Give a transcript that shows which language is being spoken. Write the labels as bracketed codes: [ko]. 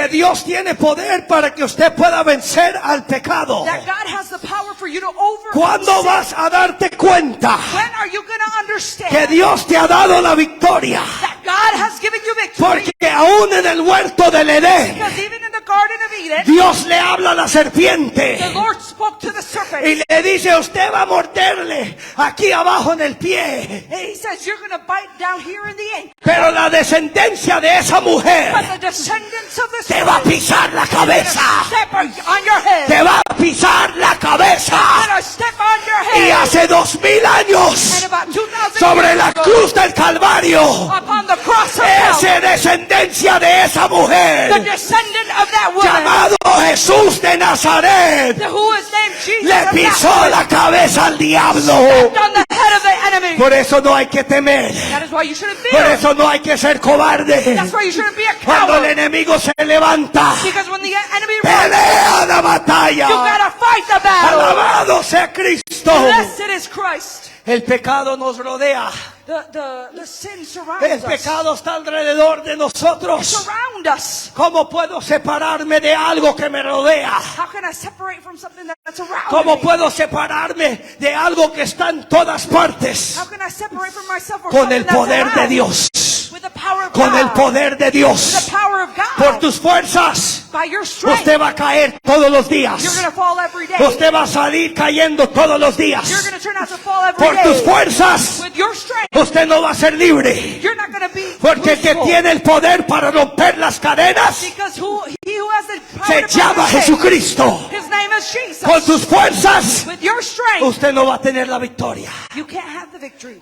[es] Que Dios tiene poder para que usted pueda vencer al pecado. [en] That God has the power for you to overcome [es] ¿Cuándo [en] sin. [es] vas a darte cuenta [en] When are you going to understand [es] que Dios te ha dado la victoria? [en] that God has given you victory? [es] Porque aún en el huerto del Edén, [en] Because even in the Garden of Eden, [es] Dios le habla a la serpiente [en] the Lord spoke to the serpent. [es] y le dice, usted va a morderle aquí abajo en el pie. [en] And he says, you're going to bite down here in the ankle. [es] Pero la descendencia de esa [en] But [es] mujer [en] the descendants of this [es] te va a pisar la cabeza. [en] step on your head. [es] Te va a pisar la cabeza. [en] Gonna step on your [es] Y [en] head. [es] hace 2000 [en] And [es] años [en] about 2,000 [es] sobre [en] years [es] la [en] ago, [es] cruz del Calvario, [en] upon the cross of [es] esa [en] Calvary, [es] descendencia de esa [en] the [es] mujer [en] descendant of that woman, [es] llamado Jesús de Nazaret [en] who is named Jesus [es] le [en] of [es] pisó [en] Nazareth, [es] la cabeza al diablo. [en] stepped on the head of the enemy. [es] Por eso no hay que temer. [en] That is why you shouldn't [es] Por [en] fear. [es] eso no hay que ser cobarde. [en] That's why you shouldn't be a [es] Cuando el [en] coward. [es] enemigo se levanta, [en] Because when the enemy runs, [es] pelea la batalla. [en] you gotta fight the battle. [es] Alabado sea Cristo. [en] Blessed is Christ. [es] El pecado nos rodea. [en] The sin [es] El [en] surrounds us. [es] pecado está alrededor de nosotros. [en] Surround us. [es] ¿Cómo puedo separarme de algo que me rodea? [en] How can I separate from something that's around [es] ¿Cómo [en] me? [es] puedo separarme de algo que está en todas partes? [en] How can I separate from myself from [es] Con [en] something [es] el [en] that's [es] poder de [en] around? [es] Dios. [en] With the power of [es] Con [en] God. [es] el poder de [en] With [es] Dios. [en] the power of God. [es] Por tus fuerzas, [en] By your strength. [es] usted va a caer todos los días. [en] You're going to fall every day. [es] Usted va a salir cayendo todos los [en] You're [es] días. [en] going to turn out to fall every [es] Por tus [en] day. [es] fuerzas, [en] With your strength. [es] usted no va a ser libre. [en] You're not going to be [es] Porque el que [en] useful. [es] tiene el poder para romper las cadenas [en] Because he who has the power [es] se [en] to [es] llama [en] break the chains, [es] Jesucristo. [en] his name is Jesus. [es] Con tus fuerzas, [en] With your strength, [es] usted no va a tener la victoria. [en] you can't have the victory.